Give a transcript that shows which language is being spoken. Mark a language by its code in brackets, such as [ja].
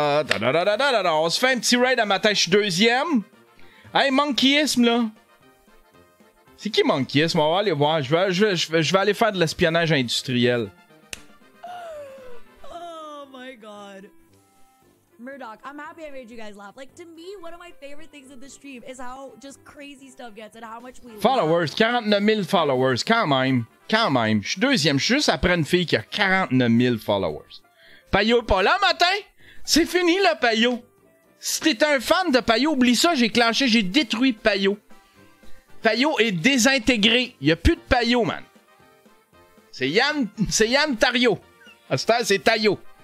[fr] On se fait un petit raid à matin, je suis deuxième. Hey, Monkeyisme, là. C'est qui Monkeyisme? On va aller voir. Je vais aller faire de l'espionnage industriel. [en] Oh my god. Murdoch, I'm happy I made you guys laugh. Like, to me, one of my favorite things of the stream is how just crazy stuff gets and how much we [fr] Followers, 49 000 followers, quand même. Quand même. Je suis deuxième, je suis juste après une fille qui a 49 000 followers. Payot est pas là, matin? C'est fini, le Payot. Si t'es un fan de Payot, oublie ça, j'ai clenché, j'ai détruit Payot. Payot est désintégré. Il y a plus de Payot, man. C'est Yann Tario. À ce temps, c'est Taillot.